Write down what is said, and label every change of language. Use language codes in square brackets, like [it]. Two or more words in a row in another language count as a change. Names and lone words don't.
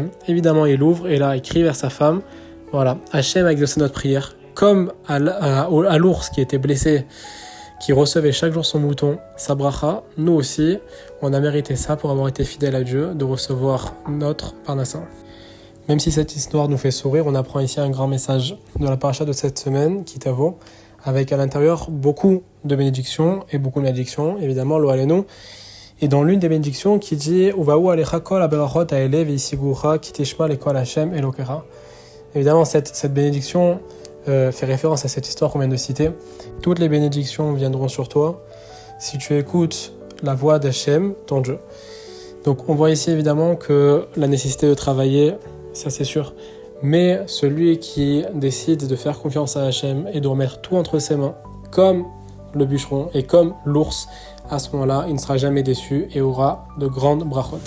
[fr] Évidemment il ouvre et là il crie vers sa femme, voilà, Hachem a exaucé notre prière, comme à l'ours qui était blessé, qui recevait chaque jour son mouton, sa bracha, nous aussi, on a mérité ça pour avoir été fidèles à Dieu, de recevoir notre parnassa. Même si cette histoire nous fait sourire, on apprend ici un grand message de la paracha de cette semaine, Ki Tavo, avec à l'intérieur beaucoup de bénédictions et beaucoup de malédictions, évidemment, [he] לא עלינו. [fr] Et dans l'une des bénédictions qui dit [he] ובאו עליך כל הברכות האלה והשיגוך כי תשמע לקול השם אלוקיך. [fr] Évidemment, cette bénédiction fait référence à cette histoire qu'on vient de citer. Toutes les bénédictions viendront sur toi si tu écoutes la voix d'Hachem, ton Dieu. Donc on voit ici évidemment que la nécessité de travailler, ça c'est sûr. Mais celui qui décide de faire confiance à Hachem et de remettre tout entre ses mains, comme le bûcheron et comme l'ours, à ce moment-là, il ne sera jamais déçu et aura de grandes brachot.